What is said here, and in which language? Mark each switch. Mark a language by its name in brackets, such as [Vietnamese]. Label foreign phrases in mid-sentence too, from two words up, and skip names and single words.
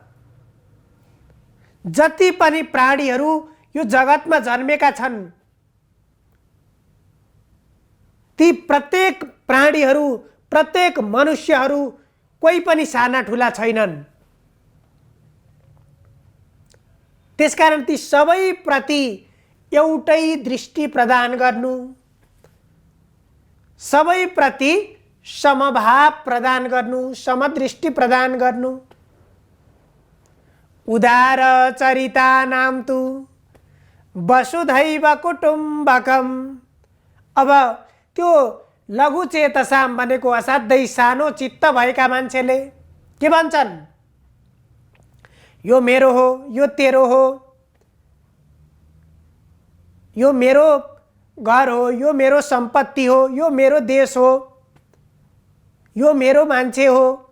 [Nepali] जति पनि प्राणीहरू यो जगतमा जन्मेका छन् ती प्रत्येक प्राणीहरू, प्रत्येक मनुष्यहरू कोही पनि साना ठुला छैनन्। त्यसकारण ती सबैप्रति एउटै दृष्टि प्रदान गर्नु, सबैप्रति समभाव प्रदान गर्नु, समदृष्टि प्रदान गर्नु। [Sanskrit] उदार चरिता नाम तु वसुधैव कुटुम्बकम। [Nepali] अब त्यो लघु चेतसाम भनेको असाध्यै सानो चित्त भएका मान्छेले के भन्छन्? यो मेरो हो, यो तेरो हो, यो मेरो घर हो, यो मेरो सम्पत्ति हो, यो मेरो देश हो, यो मेरो मान्छे हो।